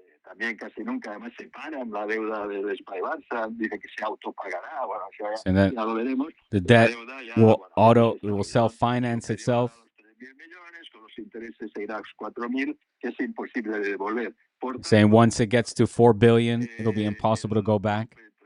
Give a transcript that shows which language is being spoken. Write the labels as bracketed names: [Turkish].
[Spanish] También casi nunca además separan la deuda del Barça, dice que se autopagará, bueno, ya lo veremos. [English] The debt will self-finance itself. [Spanish] Con los intereses se irá a 4.000, que es imposible de devolver. [English] Saying once it gets to 4 billion, it'll be impossible to go back.